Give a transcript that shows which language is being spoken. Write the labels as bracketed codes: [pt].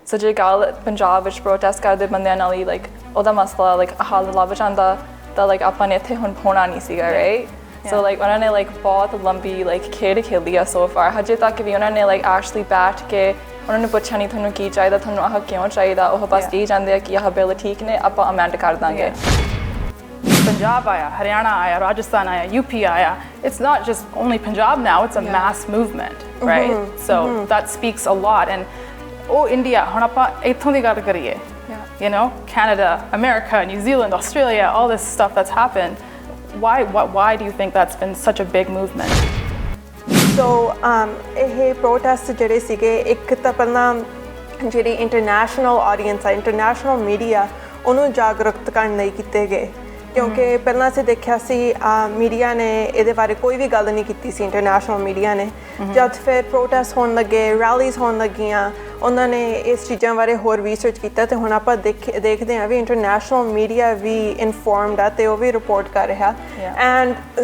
[pa] ਸੋ ਜੇ ਗੱਲ ਪੰਜਾਬ ਵਿੱਚ ਪ੍ਰੋਟੈਸਟ ਕਰਦੇ ਬੰਦਿਆਂ ਨਾਲ ਹੀ ਲਾਈਕ ਉਹਦਾ ਮਸਲਾ ਲਾਈਕ ਹੱਲ ਲੱਭ ਜਾਂਦਾ ਤਾਂ ਲਾਈਕ ਆਪਾਂ ਨੇ ਇੱਥੇ ਹੁਣ ਹੋਣਾ ਨਹੀਂ ਸੀਗਾ ਰਾਈਟ ਸੋ ਲਾਈਕ ਉਹਨਾਂ ਨੇ ਲਾਈਕ ਬਹੁਤ ਲੰਬੀ ਲਾਈਕ ਖੇਡ ਖੇਡੀ ਆ ਸੋ ਫਾਰ ਹਜੇ ਤੱਕ ਵੀ ਉਹਨਾਂ ਨੇ ਲਾਈਕ ਐਕਚੁਅਲੀ ਬੈਠ ਕੇ ਉਹਨਾਂ ਨੇ ਪੁੱਛਿਆ ਨਹੀਂ ਤੁਹਾਨੂੰ ਕੀ ਚਾਹੀਦਾ ਤੁਹਾਨੂੰ ਆਹ ਕਿਉਂ ਚਾਹੀਦਾ ਉਹ ਬਸ ਇਹ ਚਾਹੁੰਦੇ ਆ ਕਿ ਆਹ ਬਿੱਲ ਠੀਕ ਨੇ ਆਪਾਂ ਅਮੈਂਡ ਕਰ ਦਾਂਗੇ Punjab aaya, Haryana aaya, Rajasthan aaya, UP aaya. [en] It's not just only Punjab now, it's a mass movement, right? So that speaks a lot. And India, [pa] hun aapa ithon di gall kariye. [en] You know, Canada, America, New Zealand, Australia, all this stuff that's happened. Why do you think that's been such a big movement? [pa] So ਇਹ protest ਜਿਹੜੇ ਸੀਗੇ ਇੱਕ ਤਾਂ ਪਹਿਲਾਂ ਜਿਹੜੀ international audience ਆ international media ਉਹਨੂੰ ਜਾਗਰੂਕ ਕਰਨ ਲਈ ਕੀਤੇ ਗਏ ਕਿਉਂਕਿ ਪਹਿਲਾਂ ਅਸੀਂ ਦੇਖਿਆ ਸੀ ਮੀਡੀਆ ਨੇ ਇਹਦੇ ਬਾਰੇ ਕੋਈ ਵੀ ਗੱਲ ਨਹੀਂ ਕੀਤੀ ਸੀ ਇੰਟਰਨੈਸ਼ਨਲ ਮੀਡੀਆ ਨੇ ਜਦ ਫਿਰ ਪ੍ਰੋਟੈਸਟ ਹੋਣ ਲੱਗੇ ਰੈਲੀਜ਼ ਹੋਣ ਲੱਗੀਆਂ ਉਹਨਾਂ ਨੇ ਇਸ ਚੀਜ਼ਾਂ ਬਾਰੇ ਹੋਰ ਰਿਸਰਚ ਕੀਤਾ ਤੇ ਹੁਣ ਆਪਾਂ ਦੇਖਦੇ ਹਾਂ ਵੀ ਇੰਟਰਨੈਸ਼ਨਲ ਮੀਡੀਆ ਵੀ ਇਨਫੋਰਮਡ ਆ ਤੇ ਉਹ ਵੀ ਰਿਪੋਰਟ ਕਰ ਰਿਹਾ ਐਂਡ